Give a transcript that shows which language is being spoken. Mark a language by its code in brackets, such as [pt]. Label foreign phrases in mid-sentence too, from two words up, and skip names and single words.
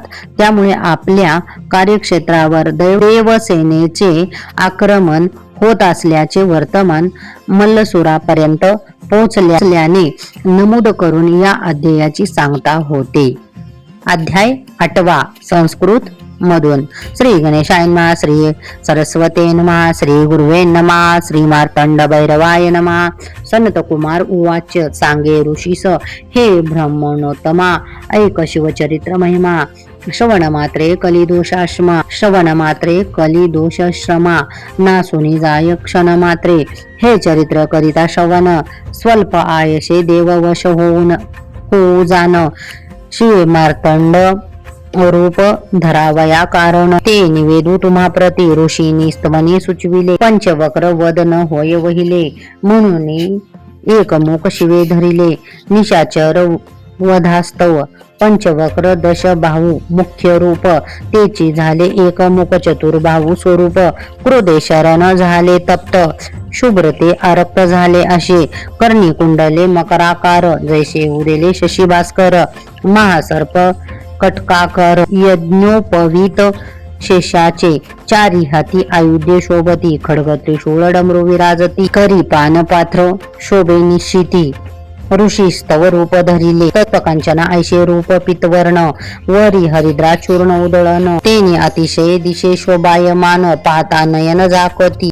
[mr] त्यामुळे आपल्या कार्यक्षेत्रावर देवसेनेचे आक्रमण होत असल्याचे वर्तमान मल्लसुरापर्यंत पोहोचल्याने नमूद करून या अध्यायाची सांगता होते. अध्याय 8 संस्कृत मधून. [sa] श्री गणेशाय नमः, श्री सरस्वते नमः, श्री गुरुवे नमः, श्री मार्तंड भैरवाय नमः. सनत कुमार उवाच. [mr] सांगे ऋषीस हे ब्रह्मणोत्तमा, ऐक शिवचरित्र महिमा. श्रवण मात्रे कलिदोषश्रमा, नासुनी जाय क्षण मात्रे. हे चरित्र करिता श्रवण, स्वल्प आयशे देववश होऊ जाण. शिवे मार्तंड रूप धरावया कारण, ते निवेदू तुम्हा प्रती. ऋषीनी स्तवनी सुचविले, पंचवक्र वदन होय वहिले. म्हणून एकमुख शिवे धरिले, निशाचर वधास्तव. पंचवक्र दश बाहू मुख्य रूप, तेची झाले एकमुख चतुर्बाहू स्वरूप. क्रोधे शरण झाले तप्त, शुभ्रते आरक्त झाले असे. कर्णी कुंडले मकराकार, जैसे उदेले शशी भास्कर. महासर्प कटकाकर, यज्ञोपवीत शेषाचे. चारी हाती आयुध्य शोभती, खड्ग त्रिशूळ डमरू विराजती. करी पान पात्र शोभे निश्चिती, ऋषी स्तव रूप धरिले. कल्पकांचना ऐशे रूप पितवर्ण, वरी हरिद्रा चूर्ण उदळण. तेने अतिशय दिशे शोभायमान, पाहता नयन जाकती.